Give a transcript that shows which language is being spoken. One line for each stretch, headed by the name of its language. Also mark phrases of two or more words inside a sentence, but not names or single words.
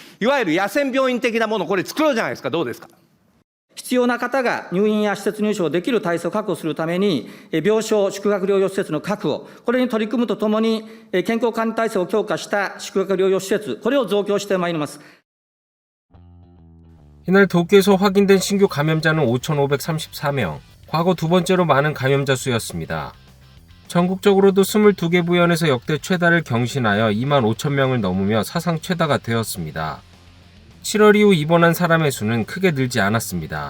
Japanese: いわゆる野戦病院的なものこれ作ろうじゃないですか。どうですか。必要な方が入院や施設入所できる体制を確保するために、病床、宿泊療養施設の確保、これに取り組むとともに、健康管理体制を強化した宿泊療養施設、これを増強してまいります。
Korean: 이날 도쿄에서 확인된 신규 감염자는 5,534명, 과거 두 번째로 많은 감염자 수였습니다. 전국적으로도 22개 부현에서 역대 최다를 경신하여 2만 5천 명을 넘으며 사상 최다가 되었습니다. 7월 이후 입원한 사람의 수는 크게 늘지 않았습니다.